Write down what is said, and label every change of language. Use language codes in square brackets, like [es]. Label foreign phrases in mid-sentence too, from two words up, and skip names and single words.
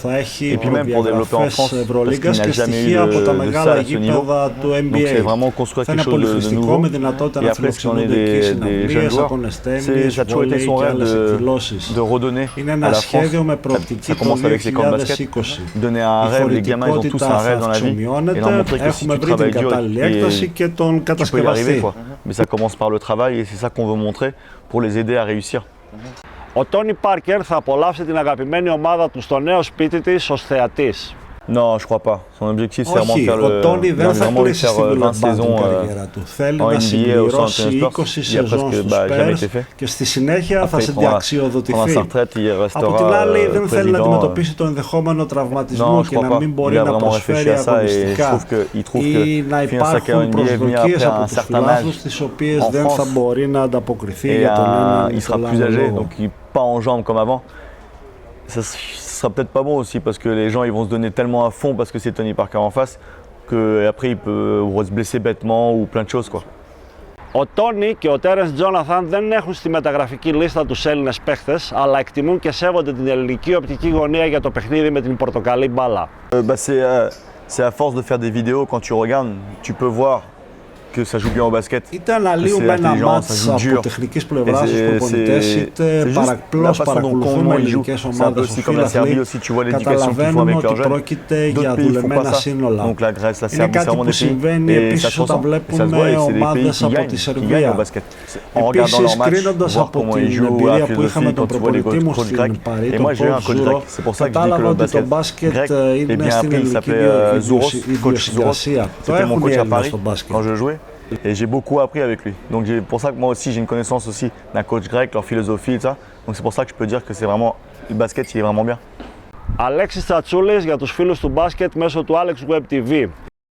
[fr] Et puis même pour développer en France, parce qu'il n'y a jamais eu de salle à ce niveau. Donc c'est vraiment construire quelque chose de nouveau. Et après, si on est des jeunes joueurs, ça a toujours été son rêve de redonner à la France. Ça commence avec les camps de basket. Donner un rêve, les gamins ils ont tous un rêve dans la vie. Et leur montrer que si tu travailles dur, tu peux y arriver quoi. Mais ça commence par le travail et c'est ça qu'on veut montrer pour les aider à réussir. [el] Ο Τόνι Πάρκερ θα απολαύσει την αγαπημένη ομάδα του στο νέο σπίτι της ως θεατής. [fr] Non, je crois pas. Son objectif, c'est vraiment de faire le. Il a vraiment de faire 20 saisons en NBA au San Antonio Spurs. Il a presque jamais été fait. [el] Και στη συνέχεια θα συνταξιοδοτηθεί. Από την άλλη, δεν θέλει να αντιμετωπίσει το ενδεχόμενο τραυματισμό και να μην μπορεί να προσφέρει αγωνιστικά ή να υπάρχουν προσδοκίες από τους φιλάθλους τις οποίες δεν θα μπορεί να ανταποκριθεί για τον έναν ή τον άλλο λόγο. [fr] Pas en jambes comme avant. Ça sera peut-être pas bon aussi parce que les gens ils vont se donner tellement à fond parce que c'est Tony Parker en face qu'après il peut se blesser bêtement ou plein de choses quoi. [el] Ο Τόνι και ο Τέρενς Τζόναθαν δεν έχουν στη μεταγραφική λίστα τους Έλληνες παίχτες, αλλά εκτιμούν και σέβονται την ελληνική οπτική γωνία για το παιχνίδι με την πορτοκαλί μπάλα. [fr] C'est à force de faire des vidéos, quand tu regardes, tu peux voir que ça joue bien au basket. [el] Είτε αναλύουμε ένα μάτς από τεχνικής πλευράς στους προπονητές, είτε απλώς παρακολουθούμε ελληνικές ομάδες ως φίλαθλοι, καταλαβαίνουμε ότι πρόκειται για δουλεμένα σύνολα. Είναι κάτι που συμβαίνει επίσης όταν βλέπουμε ομάδες από τη Σερβία. Επίσης, κρίνοντας από την εμπειρία που είχαμε τον προπονητή μου στην Παρί, τον Κόβ Ζουρό, κατάλαβα ότι το μπάσκετ είναι στην ελληνική ιδιοσυγκρασία. Το έχουν οι Έλληνες στο μπάσκετ. [fr] Et j'ai beaucoup appris avec lui. Donc c'est pour ça que moi aussi j'ai une connaissance aussi d'un coach grec, leur philosophie et ça. Donc c'est pour ça que je peux dire que c'est vraiment le basket il est vraiment bien. [el] Αλέξης Τσατσούλης για τους φίλους του μπάσκετ μέσω του Alex Web TV.